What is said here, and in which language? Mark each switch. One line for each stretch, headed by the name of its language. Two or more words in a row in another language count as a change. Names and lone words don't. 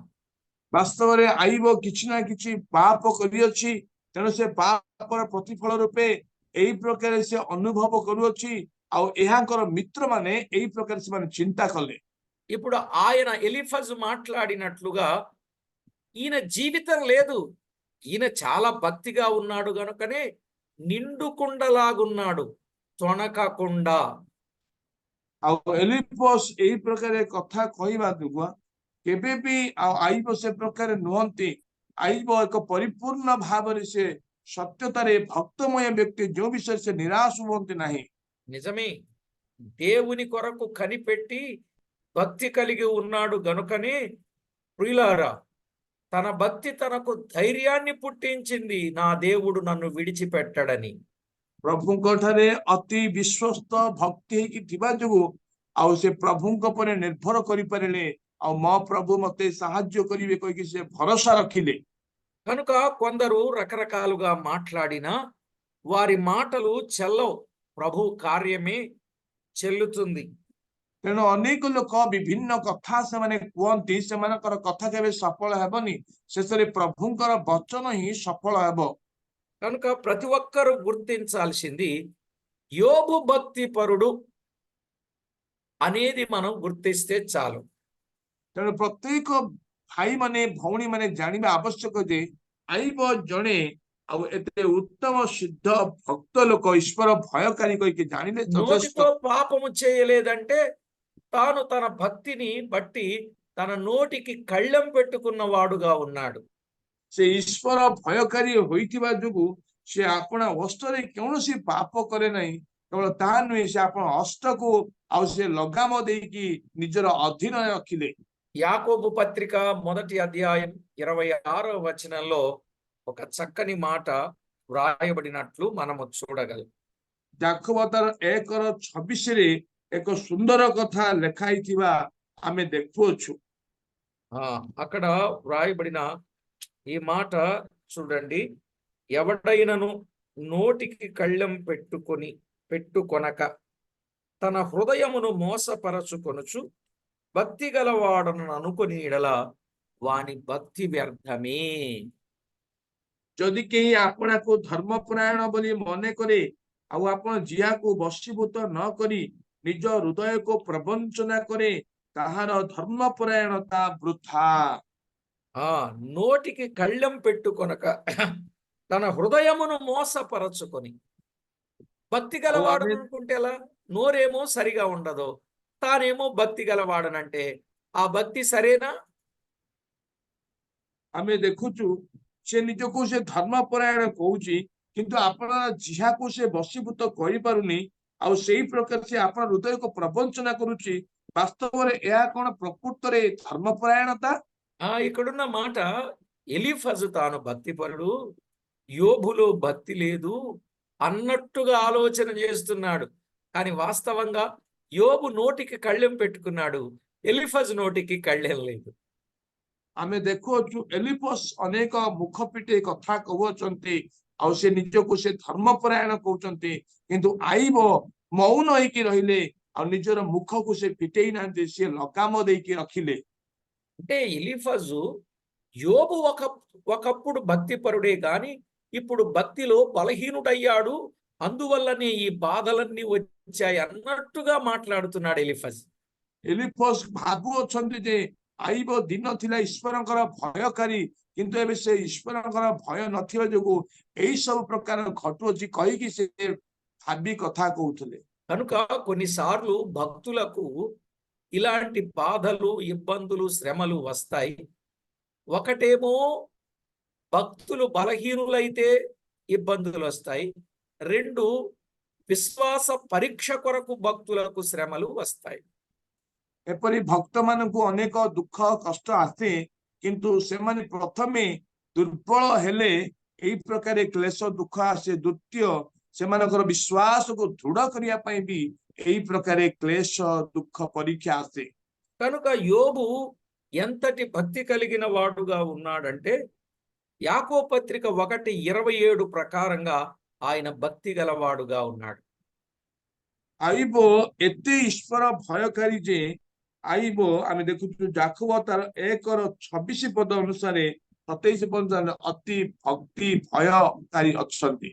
Odia: ବାସ୍ତବରେ ଆଇବ କିଛି ନା କିଛି ପାପ କରିଅଛି, ତେଣୁ ସେ ପାପର ପ୍ରତିଫଳ ରୂପେ ଏଇ ପ୍ରକାର ସେ ଅନୁଭବ କରୁଅଛି। ଆଉ ଏହାଙ୍କର ମିତ୍ରମାନେ ଏଇ ପ୍ରକାର ସେମାନେ ଚିନ୍ତା କଲେ।
Telugu: ఇప్పుడు ఆయన ఎలీఫజ్ మాట్లాడినట్లుగా ఈయన జీవితం లేదు, ఈయన చాలా భక్తిగా ఉన్నాడు గనుకనే నిండుకుండలాగున్నాడు, తొణకకుండా.
Odia: ଆଉ ଏଲିଫସ ଏଇ ପ୍ରକାର କଥା କହିବା ଯୋଗୁଁ କେବେ ବି ଆଉ ଆଇବ ସେ ପ୍ରକାର ନୁହନ୍ତି। ଆଇବ ଏକ ପରିପୂର୍ଣ୍ଣ ଭାବରେ ସେ ସତ୍ୟତାରେ ଭକ୍ତମୟ ବ୍ୟକ୍ତି, ଯୋଉ ବିଷୟରେ ସେ ନିରାଶ ହୁଅନ୍ତି ନାହିଁ।
Telugu: నిజమే, దేవుని కొరకు కనిపెట్టి భక్తి కలిగి ఉన్నాడు గనుకనే ప్రియులారా, తన భక్తి తనకు ధైర్యాన్ని పుట్టించింది, నా దేవుడు నన్ను విడిచిపెట్టడని.
Odia: ପ୍ରଭୁଙ୍କ ଠାରେ ଅତି ବିଶ୍ୱସ୍ତ ଭକ୍ତି ହେଇକି ଥିବା ଯୋଗୁ ଆଉ ସେ ପ୍ରଭୁଙ୍କ ଉପରେ ନିର୍ଭର କରିପାରିଲେ। ଆଉ ମୋ ପ୍ରଭୁ ମତେ ସାହାଯ୍ୟ କରିବେ କହିକି ସେ ଭରସା ରଖିଲେ।
Telugu: కనుక కొందరు రకరకాలుగా మాట్లాడినా వారి మాటలు చెల్లవు, ప్రభు కార్యమే చెల్లుతుంది.
Odia: ତେଣୁ ଅନେକ ଲୋକ ବିଭିନ୍ନ କଥା ସେମାନେ କୁହନ୍ତି, ସେମାନଙ୍କର କଥା କେବେ ସଫଳ ହେବନି, ଶେଷରେ ପ୍ରଭୁଙ୍କର ବଚନ ହିଁ ସଫଳ ହେବ।
Telugu: కనుక ప్రతి ఒక్కరూ గుర్తించాల్సింది యోబు భక్తి పరుడు అనేది మనం గుర్తిస్తే చాలు.
Odia: ତେଣୁ ପ୍ରତ୍ୟେକ ଭାଇ ମାନେ ଭଉଣୀ ମାନେ ଜାଣିବା ଆବଶ୍ୟକ ଯେ ଆଇବ ଜଣେ ଆଉ ଏତେ ଉତ୍ତମ ସିଦ୍ଧ ଭକ୍ତ ଲୋକ, ଈଶ୍ୱର ଭୟକାରୀ କହିକି ଜାଣିଲେ ଯଥେଷ୍ଟ।
Telugu: నోటితో పాపము చేయలేదంటే తాను తన భక్తిని బట్టి తన నోటికి కళ్ళెం పెట్టుకున్న వాడుగా ఉన్నాడు.
Odia: ସେ ଈଶ୍ୱର ଭୟକାରୀ ହୋଇଥିବା ଯୋଗୁ ସେ ଆପଣା ଅଷ୍ଟରେ କୌଣସି ପାପ କରେ ନାହିଁ। କେବଳ ତାହା ନୁହେଁ, ସେ ଆପଣ ଅଷ୍ଟକୁ ଆଉ ସେ ଲଗାମ ଦେଇକି ନିଜର ଅଧୀନରେ ରଖିଲେ।
Telugu: యాకోబు పత్రిక 1వ అధ్యాయం 26వ వచనంలో ఒక చక్కని మాట వ్రాయబడినట్లు మనము చూడగలం.
Odia: ଯାକୋବ ତାର 1:26ରେ ଏକ ସୁନ୍ଦର କଥା ଲେଖା ହେଇଥିବା ଆମେ ଦେଖୁଅଛୁ।
Telugu: అక్కడ వ్రాయబడిన ఈ మాట చూడండి. ఎవడైనను నోటికి కళ్ళెం పెట్టుకొనక తన హృదయమును మోసపరచుకొనుచు భక్తి గలవాడను అనుకుని ఎడల వాని భక్తి వ్యర్థమే.
Odia: ଯଦି କେହି ଆପଣଙ୍କୁ ଧର୍ମପରାୟଣ ବୋଲି ମନେ କରେ ଆଉ ଆପଣ ଜିଆକୁ ବଶୀଭୂତ ନ କରି ନିଜ ହୃଦୟକୁ ପ୍ରବଞ୍ଚନା କରେ ତାହାର ଧର୍ମପରାୟଣତା ବୃଥା।
Telugu: ఆ నోటికి కళ్ళెం పెట్టుకొనక తన హృదయమును మోసపరచుకొని భక్తి
Odia: ଆଉ
Telugu: గలవాడను
Odia: ଆମେ
Telugu: అనుకుంటే ఎలా? నోరేమో సరిగా ఉండదు, తానేమో భక్తి గలవాడనంటే ఆ భక్తి సరేనా?
Odia: ଆମେ ଦେଖୁଛୁ ସେ ନିଜକୁ ସେ ଧର୍ମପରାୟଣ କହୁଛି କିନ୍ତୁ ଆପଣ ଜିହାକୁ ସେ ବଶୀଭୂତ କରିପାରୁନି ଆଉ ସେଇ ପ୍ରକାର ସେ ଆପଣ ହୃଦୟକୁ ପ୍ରବଞ୍ଚନା କରୁଛି। ବାସ୍ତବରେ ଏହା କଣ ପ୍ରକୃତରେ ଧର୍ମପରାୟଣତା?
Telugu: ఇక్కడున్న మాట, ఎలీఫజు తాను భక్తిపరుడు, యోబులో భక్తి లేదు అన్నట్టుగా ఆలోచన చేస్తున్నాడు. కానీ వాస్తవంగా యోబు నోటికి కళ్ళెం పెట్టుకున్నాడు, ఎలీఫజు నోటికి కళ్ళెం లేదు.
Odia: ଆମେ ଦେଖୁଅଛୁ ଏଲିପସ୍ ଅନେକ ମୁଖ ପିଟେଇ କଥା କହୁଅଛନ୍ତି ଆଉ ସେ ନିଜକୁ ସେ ଧର୍ମପରାୟଣ କହୁଛନ୍ତି କିନ୍ତୁ ଆଇବ ମୌନ ହେଇକି ରହିଲେ ଆଉ ନିଜର ମୁଖକୁ ସେ ଫିଟେଇ ନାହାନ୍ତି, ସେ ଲଗାମ ଦେଇକି ରଖିଲେ।
Telugu: అంటే ఎలీఫజు యోబు ఒకప్పుడు భక్తిపరుడే గాని ఇప్పుడు భక్తిలో బలహీనుడయ్యాడు, అందువల్లనే ఈ బాధలన్నీ వచ్చాయి అన్నట్టుగా మాట్లాడుతున్నాడు ఎలీఫజ్.
Odia: ଏଲିପସ୍ ଭାବୁଅଛନ୍ତି ଯେ ଆଇବ ଦିନ ଥିଲା ଈଶ୍ୱରଙ୍କର ଭୟକାରୀ କିନ୍ତୁ ଏବେ ସେ ଈଶ୍ୱରଙ୍କର ଭୟ ନଥିବା ଯୋଗୁ ଏଇ ସବୁ ପ୍ରକାର ଘଟୁଅଛି କହିକି ସେ ଭାବି କଥା କହୁଥିଲେ।
Telugu: కనుక కొన్నిసార్లు భక్తులకు ఇలాంటి బాధలు, ఇబ్బందులు, శ్రమలు వస్తాయి. ఒకటేమో భక్తులు బలహీనులైతే ఇబ్బందులు వస్తాయి. రెండు, విశ్వాస పరీక్ష కొరకు భక్తులకు శ్రమలు వస్తాయి.
Odia: ଏପରି ଭକ୍ତ ମାନଙ୍କୁ ଅନେକ ଦୁଃଖ କଷ୍ଟ ଆସେ କିନ୍ତୁ ସେମାନେ ପ୍ରଥମେ ଦୁର୍ବଳ ହେଲେ ଏଇ ପ୍ରକାର କ୍ଲେଶ ଦୁଃଖ ଆସେ। ଦ୍ୱିତୀୟ, ସେମାନଙ୍କର ବିଶ୍ୱାସକୁ ଦୃଢ କରିବା ପାଇଁ ବି ଏଇ ପ୍ରକାର କ୍ଲେଶ ଦୁଃଖ ପରୀକ୍ଷା ଆସେ।
Telugu: కనుక యోబు ఎంతటి భక్తి కలిగిన వాడుగా ఉన్నాడంటే యాకోబు పత్రిక 1:27 ప్రకారంగా ఆయన భక్తి గలవాడుగా ఉన్నాడు.
Odia: ଆଇବ ଏତେ ଈଶ୍ୱର ଭୟକାରୀ ଯେ ଆଇବ, ଆମେ ଦେଖୁଛୁ ଯାକୋବ ତାର 1:26 ପଦ ଅନୁସାରେ 27 ପଦ ଅତି ଭକ୍ତି ଭୟକାରୀ ଅଛନ୍ତି।